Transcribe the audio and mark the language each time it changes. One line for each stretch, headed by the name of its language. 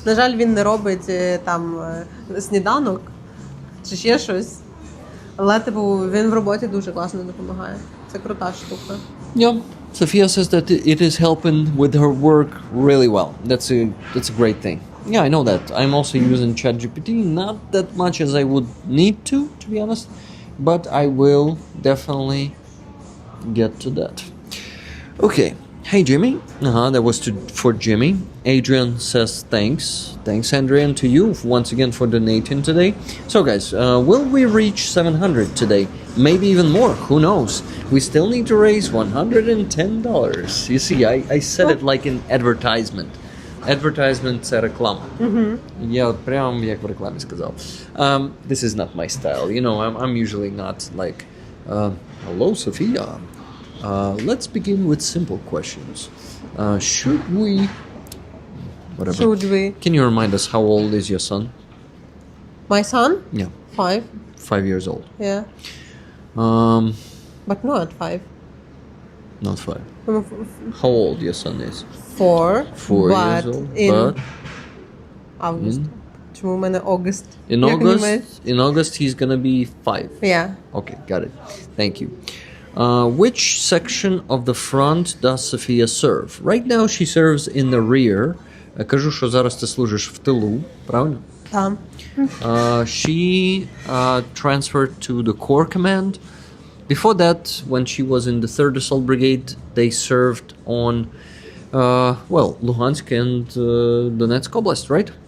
Ukrainian: На жаль, він не робить там сніданок чи ще щось. Але типу він в роботі дуже класно допомагає. Це крута штука.
English: Yeah. Sophia says that it is helping with her work really well. That's a great thing. Yeah, I know that. I'm also using ChatGPT, not that much as I would need to be honest, but I will definitely get to that. Okay. Hey, Jimmy. That was for Jimmy. Adrian says thanks. Thanks, Adrian, to you once again for donating today. So, guys, will we reach 700 today? Maybe even more. Who knows? We still need to raise $110. You see, I said it like an advertisement.
Ukrainian: Advertisement це реклама. Я от прям як в рекламі сказав.
English: This is not my style. You know, I'm usually not like, hello, Sofia. Let's begin with simple questions. Should we... Whatever. Should we? Can you remind us how old is your son? My son? Yeah, 5. 5 years old. Yeah. But not 5. Not 5. How old your son is? 4. 4 years old. But
Ukrainian: Август. Чому в мене August?
English: in August he's gonna be 5. Yeah. Okay, got it. Thank you. Which section of the front does Sofia serve? Right now she serves in the rear.
Ukrainian: Кажу, що зараз ти служиш в тилу, правильно? Там.
English: She transferred to the Corps Command. Before that, when she was in the 3rd Assault Brigade, they served on, Luhansk and Donetsk Oblast, right?